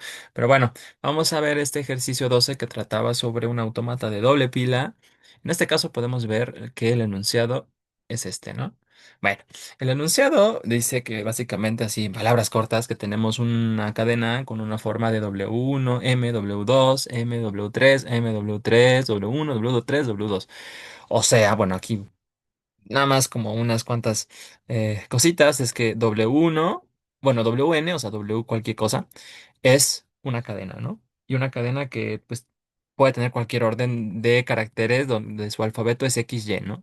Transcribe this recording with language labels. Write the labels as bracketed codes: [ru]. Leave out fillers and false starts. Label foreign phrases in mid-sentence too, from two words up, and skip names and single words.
[es] Pero bueno, vamos a ver este ejercicio 12 que trataba sobre un autómata de doble pila. En este caso podemos ver que el enunciado es este, ¿no? Bueno, el enunciado dice que básicamente así, en palabras cortas, que tenemos una cadena con una forma de W1, M, W2, M, W3, M, W3, W1, W3, W2. O sea, bueno, aquí nada más como unas cuantas cositas, es que W1, bueno, WN, o sea, W cualquier cosa, es una cadena, ¿no? Y una cadena que pues puede tener cualquier orden de caracteres donde su alfabeto es XY, ¿no?